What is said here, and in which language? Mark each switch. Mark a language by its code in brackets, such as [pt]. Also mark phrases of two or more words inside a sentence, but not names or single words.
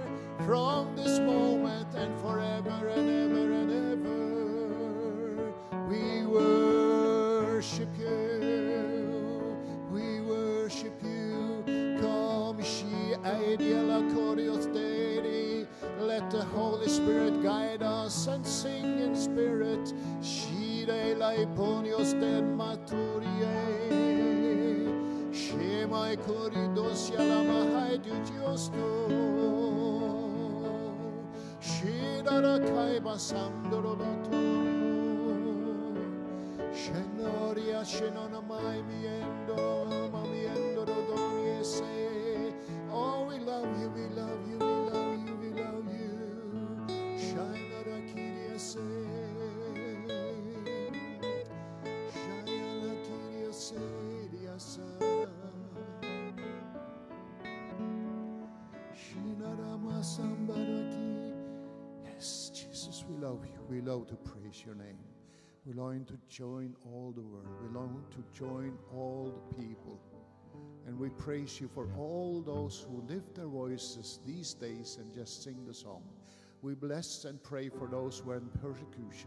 [en] From this moment and forever and ever and ever. We worship you. We worship you. Kom, she Let the Holy Spirit guide us and sing in spirit. Shirelai ponios den maturie. Shemai koridos yalama haidut yosto. Shidara kaiba samdorodato. Shenoria shenona mai miendo mamiendo rodonie se. Oh, we love you, we love you, we love you, we love you. Shainara kiria se. Shainara kiria se diasa. Shinara masambaraki. Yes, Jesus, we love you. We love to praise your name. We long to join all the world. We long to join all the people. And we praise you for all those who lift their voices these days and just sing the song. We bless and pray for those who are in persecution.